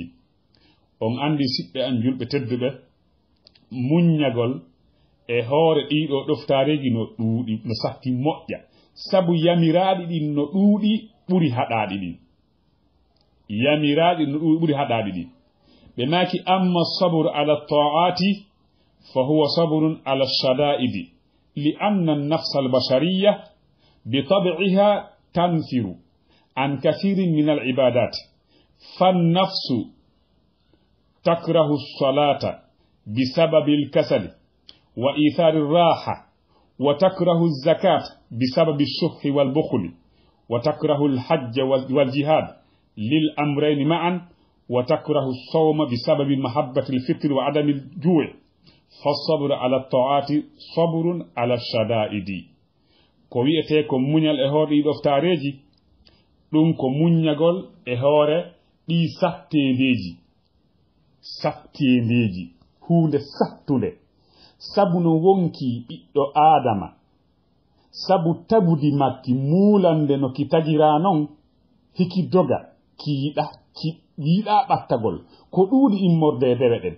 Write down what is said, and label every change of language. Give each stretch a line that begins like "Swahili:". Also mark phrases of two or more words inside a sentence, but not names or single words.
Fula: on andi siɓɓe an julɓe tedduɓe muññagol e hoore ɗiɗo ɗoftareji no ɗuuɗi no sakki moƴƴa, sabu yamiraɗi ɗin no ɗuuɗi ɓuri haɗaɗi ɗin. yamiraɗi no ɗuuɗi ɓuri haɗaɗi ɗin. ɓe maki
Arabic: أما الصبر على الطاعات فهو صبر على الشدائد لأن النفس البشرية بطبعها تنفر عن كثير من العبادات، فالنفس تكره الصلاة بسبب الكسل وإيثار الراحة، وتكره الزكاة بسبب الشح والبخل، وتكره الحج والجهاد للأمرين معا، وتكره الصوم بسبب محبة الفطر وعدم الجوع. فالصبر على الطاعات صبر على الشدائد.
Fula: ko wi'ete ko muñal e hoore ɗiɗo ftareji ɗum ko muññagol e hoore ɗi sattendeji hunde sattude, sabu no wonki ɓiɗɗo adama, sabu tabudi makki mulande no ki tagira non hiki doga ki yiɗa ɓattagol ko ɗuuɗi immorde dewe ɗen.